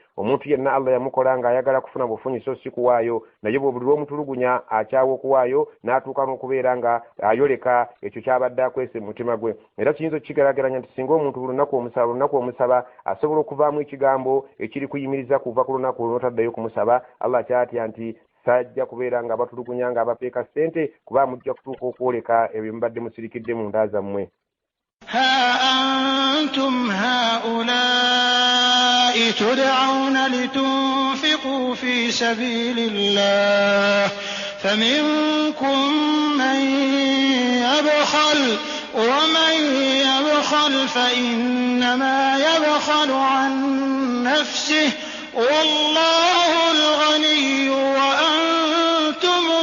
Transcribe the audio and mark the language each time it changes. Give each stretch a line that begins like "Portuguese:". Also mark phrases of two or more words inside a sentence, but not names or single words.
Ganda: Omuntu yenna Allah yamukola nga ayagala kufuna bufunyi so si kuwaayo naye bwe buli lw'omutulugunya akyawa okuwaayo n'atuuka n'okubeera nga ayoleka ekyo kyabadde akwese mu mutima gwe. Era kiyinza okukigalageranya nti singa omuntu buli lunaku omusaba asobola okuvaamu ekigambo ekiri kuyimiriza kuva ku lunaku olw'otaddayo kumusaba Allah kyatya nti sajja kubeera nga abatulugunya nga abapeeka ssente kuba mujja kutuuka okwoleka ebyo mubadde musirikidde mu nda zammwe.
Arabic: ها أنتم هؤلاء تدعون لتنفقوا في سبيل الله فمنكم من يبخل ومن يبخل فإنما يبخل عن نفسه والله الغني وأنتم